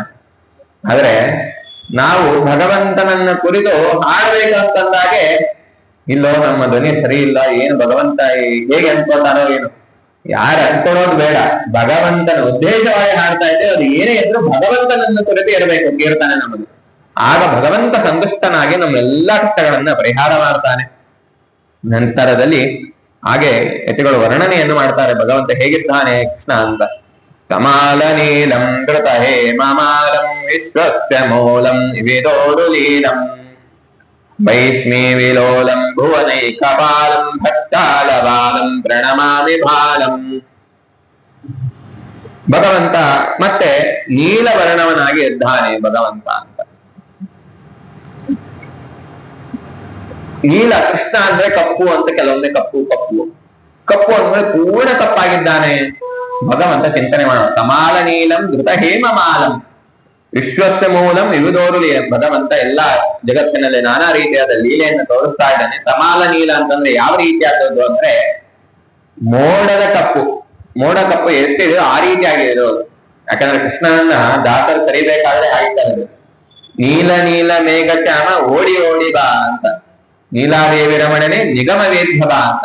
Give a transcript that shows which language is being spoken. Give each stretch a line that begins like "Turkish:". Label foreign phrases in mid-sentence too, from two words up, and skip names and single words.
Kannada: ಆದ್ರೆ ನಾವು ಭಗವಂತನನ್ನ ಕುರಿತು ಹಾಡ್ಬೇಕಂತಂದಾಗೆ ಇಲ್ಲೋ ನಮ್ಮ ಧ್ವನಿ ಸರಿ ಇಲ್ಲ, ಏನು ಭಗವಂತ ಹೇಗೆ ಅನ್ಕೊತಾರೋ ಏನು, ಯಾರು ಅನ್ಕೊಳ್ಳೋದು ಬೇಡ, ಭಗವಂತನ ಉದ್ದೇಶವಾಗಿ ಹಾಡ್ತಾ ಇದ್ದೇವೆ. ಅದು ಏನೇ ಇದ್ರು ಭಗವಂತನನ್ನ ಕುರಿತು ಇರಬೇಕು ಕೀರ್ತನೆ ನಮ್ಮದು. ಆಗ ಭಗವಂತ ಸಂತುಷ್ಟನಾಗಿ ನಮ್ಮೆಲ್ಲಾ ಕಷ್ಟಗಳನ್ನ ಪರಿಹಾರ ಮಾಡ್ತಾನೆ. ನಂತರದಲ್ಲಿ ಹಾಗೆ ಯತಿಗಳು ವರ್ಣನೆಯನ್ನು ಮಾಡ್ತಾರೆ ಭಗವಂತ ಹೇಗಿದ್ದಾನೆ ಕೃಷ್ಣ ಅಂತ.
Sanskrit: ಕಮಾಲ ನೀಲಂ ಧೃತ ಹೇಮಮಾಲಂ ವಿಶ್ವಸ್ಯ ಮೂಲಂ ವಿದೋಡುಲೀಲಂ ವೈಷ್ಣೀ ವಿಲೋಲಂ ಭುವನೈಕಪಾಲಂ ಭಕ್ತಾಲಬಾಲಂ ಪ್ರಣಮಾಮಿ ಬಾಲಂ.
Kannada: ಭಗವಂತ ಮತ್ತೆ ನೀಲವರ್ಣವನಾಗಿ ಇದ್ದಾನೆ ಭಗವಂತ ಅಂತ. ನೀಲ ಕೃಷ್ಣ ಅಂದ್ರೆ ಕಪ್ಪು ಅಂತ, ಕೆಲವೊಂದೇ ಕಪ್ಪು ಕಪ್ಪು ಕಪ್ಪು ಅಂದ್ರೆ ಪೂರ್ಣ ಕಪ್ಪಾಗಿದ್ದಾನೆ ಭಗವಂತ ಚಿಂತನೆ ಮಾಡೋಣ.
Sanskrit: ಕಮಾಲ ನೀಲಂ ಧೃತ ಹೇಮಮಾಲಂ ವಿಶ್ವಸ್ಯ ಮೂಲಂ ವಿವಿಧೋರುಲಿ.
Kannada: ಭಗವಂತ ಎಲ್ಲಾ ಜಗತ್ತಿನಲ್ಲಿ ನಾನಾ ರೀತಿಯಾದ ಲೀಲೆಯನ್ನು ತೋರಿಸ್ತಾ ಇದ್ದಾನೆ. ಕಮಾಲ ನೀಲ ಅಂತಂದ್ರೆ ಯಾವ ರೀತಿಯಾದದ್ದು ಅಂದ್ರೆ ಮೋಡದ ಕಪ್ಪು. ಮೋಡ ಕಪ್ಪು ಎಷ್ಟಿದೆಯೋ ಆ ರೀತಿಯಾಗಿ ಇರೋದು. ಯಾಕಂದ್ರೆ ಕೃಷ್ಣನನ್ನ ದಾಸರು ಕರಿಬೇಕಾದ್ರೆ ಹಾಗಿದ್ದಾರೆ, ನೀಲ ನೀಲ ಮೇಘ ಶ್ಯಾಮ ಓಡಿ ಓಡಿ ಬಾ ಅಂತ, ನೀಲಾದೇವಿ ರಮಣನೆ ನಿಗಮ ವೇದ್ಯ ಬಾ ಅಂತ.